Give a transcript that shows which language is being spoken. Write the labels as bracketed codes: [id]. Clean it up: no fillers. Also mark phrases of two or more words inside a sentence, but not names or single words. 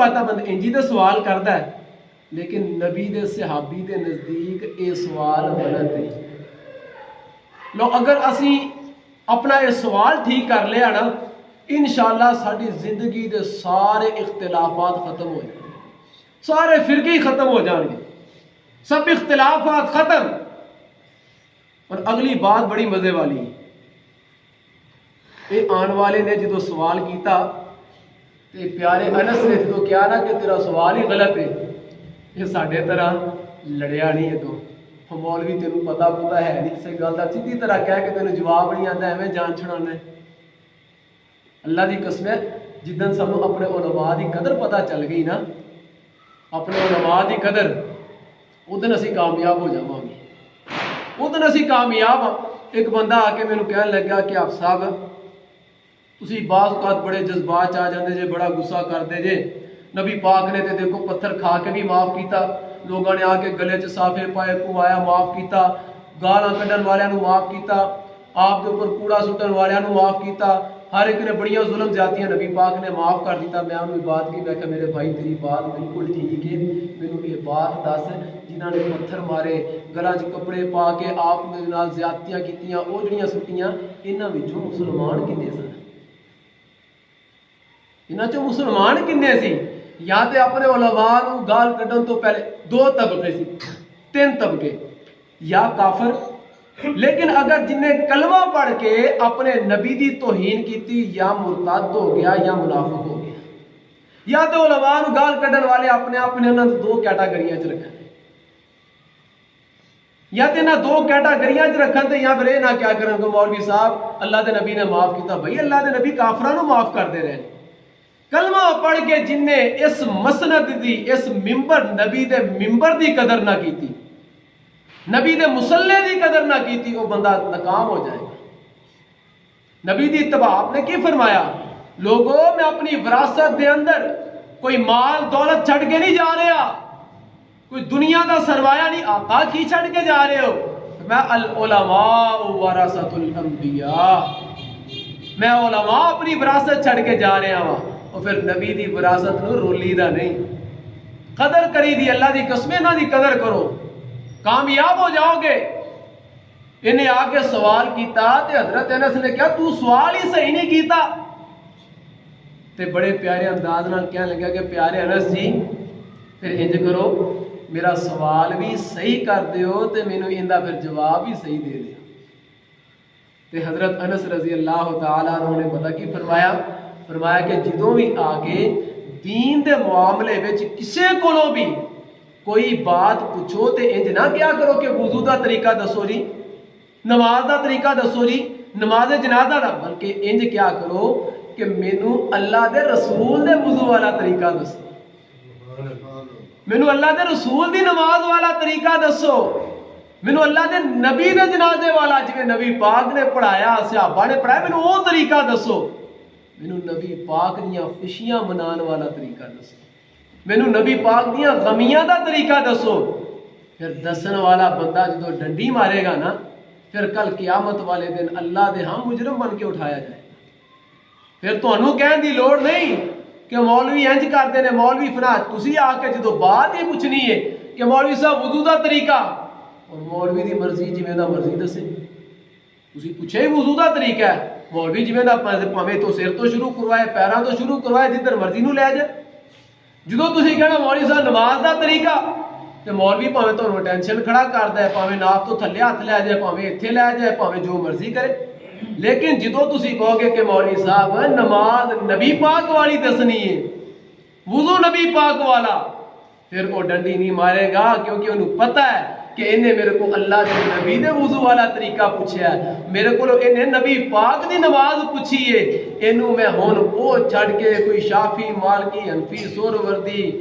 [pa] بات بند انجی تو سوال کرتا ہے لیکن نبی دے صحابی دے نزدیک یہ سوال غلط ہے لو اگر اسی اپنا یہ سوال ٹھیک کر لیا نا انشاءاللہ ساری زندگی دے سارے اختلافات ختم ہو جائیں سارے فرقے ہی ختم ہو جان گے سب اختلافات ختم اور اگلی بات بڑی مزے والی ہے یہ آن والے نے جدو سوال کیتا تے پیارے انس نے جدو کیا نا کہ تیرا سوال ہی غلط ہے یہ ساڈے طرح لڑیا نہیں ہے تو مولوی تینوں پتا پتا ہے نہیں کسی گل کا سیدھی طرح کہہ کے تینوں جواب نہیں آتا ایویں جان چھڑانا ہے اللہ دی قسم ہے جدن سانوں اپنے علماء دی قدر پتہ چل گئی نا اپنے علماء دی قدر ادن اسی کامیاب ہو جاواں گے ادن اسی کامیاب ہاں ایک بندہ آ کے مینوں کہن لگا کہ آپ صاحب تسی بعض اوقات بڑے جذبات آ جاندے جے بڑا غصہ کردے جے نبی پاک نے تے دیکھو پتھر کھا کے بھی معاف کیتا لوگوں نے آ کے گلے چ صافے پائے پوایا معاف کیتا گالاں کڈن والیاں نو معاف کیتا آپ دے اوپر کوڑا سٹن والیاں نو معاف کیتا ہر ایک نے بڑیاں ظلم زیادتیاں نبی پاک نے معاف کر دیتا میں انہوں بات کی میں کہ میرے بھائی تیری بات بالکل ٹھیک ہے مینوں یہ بات دس جنہاں نے پتھر مارے گلاں چ کپڑے پا کے آپ دے نال زیادتیاں کیتیاں او جڑیاں سٹیاں انہاں وچوں مسلمان کنے سن انہاں چوں مسلمان کنے سی یا تے اپنے علماء نو گال کڈن تو پہلے دو طبقے سی تین طبقے یا کافر لیکن اگر جن نے کلمہ پڑھ کے اپنے نبی دی توہین کیتی یا مرتد ہو گیا یا منافق ہو گیا یا تو علماء نو گال کڈن والے اپنے انہاں دو کیٹاگریاں چ رکھن یا تے انہاں دو کیٹاگریاں چ رکھن تے یا پھر اے نہ کیا کرن کہ مولوی صاحب اللہ دے نبی نے معاف کیتا بھائی اللہ دے نبی کافراں نو معاف کردے رہے کلمہ پڑھ کے جن نے اس مسند دی اس منبر نبی دے منبر دی قدر نہ کیتی نبی دے مصلی دی قدر نہ کیتی وہ بندہ ناکام ہو جائے گا نبی دی اتباع آپ نے کی فرمایا لوگوں میں اپنی وراثت دے اندر کوئی مال دولت چھڑ کے نہیں جا رہا کوئی دنیا دا سرمایہ نہیں آقا کی چھڑ کے جا رہے ہو میں [ar] العلماء ورثۃ الانبیاء [pa] میں علماء اپنی وراثت چھڑ کے جا رہا ہوں اور پھر نبی دی وراثت نو رولی دا نہیں قدر کری دی اللہ دی قسم نہ دی قدر کرو کامیاب ہو جاؤ گے انہیں آ کے سوال کیتا تے حضرت انس نے کہا تو سوال ہی صحیح نہیں کیتا تے بڑے پیارے انداز نال کہنے لگا کہ پیارے انس جی پھر انج کرو میرا سوال بھی صحیح کر دیو تے مینوں ایندا پھر جواب بھی صحیح دے دیو تے حضرت انس [ar] رضی اللہ تعالی عنہ [pa] نے پتہ کی فرمایا کہ جدوں بھی آ کے دین دے معاملے وچ کسے کولوں بھی کوئی بات پوچھو تے انج نہ کیا کرو کہ وضو دا طریقہ دسو جی نماز دا طریقہ دسو جی نماز جنازہ دا بلکہ انج کیا کرو کہ مینوں اللہ دے رسول دے وضو والا طریقہ دسو مینوں اللہ دے رسول دی نماز والا طریقہ دسو مینوں اللہ دے نبی دے جنازے والا جویں نبی پاک نے پڑھایا صحابہ نے پڑھایا مینوں وہ طریقہ دسو مینوں نبی پاک دیاں خوشیاں منان والا طریقہ دسو مینوں نبی پاک دیاں غمیاں دا طریقہ دسو پھر دسن والا بندہ جدو ڈنڈی مارے گا نا پھر کل قیامت والے دن اللہ دے ہم مجرم بن کے اٹھایا جائے پھر تانوں کہن دی لوڑ نہیں کہ مولوی انج کردے نے مولوی فلاں تسی آ کے جدو بات ہی پوچھنی ہے کہ مولوی صاحب وضو دا طریقہ اور مولوی دی مرضی جویں دا مرضی دسے تسی پوچھے وضو دا طریقہ ہے مولوی جویں دا پاویں تو سر تو شروع کروائے پیراں تو شروع کروائے جدھر مرضی نو لے جائے جدو تسی کہنا مولوی صاحب نماز دا طریقہ تے مولوی پاویں تانوں ٹینشن کھڑا کردا ہے پاویں ناف تو تھلے ہاتھ لے جائے پاویں ایتھے لے جائے پاویں جو مرضی کرے لیکن جدو تسی کہو گے کہ مولوی صاحب نماز نبی پاک والی دسنی ہے وضو نبی پاک والا پھر وہ ڈنڈی نہیں مارے گا کیونکہ انہوں پتہ ہے کہ انہیں میرے کو اللہ کے نبی دے وضو والا طریقہ پوچھیا ہے میرے کو انہیں نبی پاک دی نماز پوچھی ہے انہوں میں ہون وہ چھڑ کے کوئی شافی مالکی حنفی سہروردی